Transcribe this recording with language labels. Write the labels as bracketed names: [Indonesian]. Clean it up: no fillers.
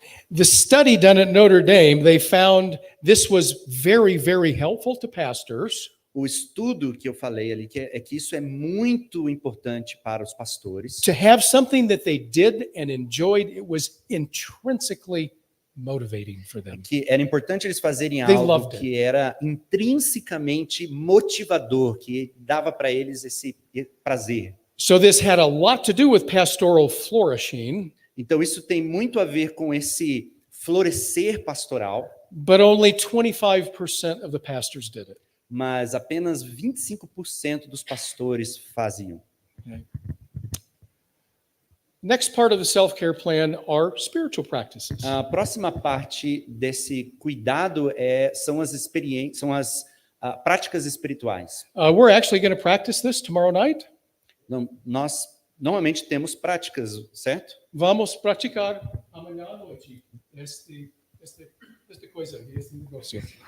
[English] The study done at Notre Dame, they found this was very, very helpful to pastors. [Portuguese] O estudo que eu falei ali, que isso é muito importante para os pastores. [English] To have something that they did and enjoyed, it was intrinsically motivating for them. [Portuguese] Que era importante eles fazerem [English] They [Portuguese] algo [English] loved [Portuguese] que era intrinsecamente motivador, que dava para eles esse prazer. [English] So this had a lot to do with pastoral flourishing. [Portuguese] Então isso tem muito a ver com esse florescer pastoral. [English] But only 25% of the pastors did it. [Portuguese] Mas apenas 25% dos pastores faziam. [English] Okay. Next part of the self-care plan are spiritual practices. [Portuguese] A próxima parte desse cuidado são as práticas espirituais. [English] We're actually going to practice this tomorrow night. [Portuguese] Não, nós normalmente temos práticas, certo? Vamos praticar amanhã à noite esta coisa, esse negócio.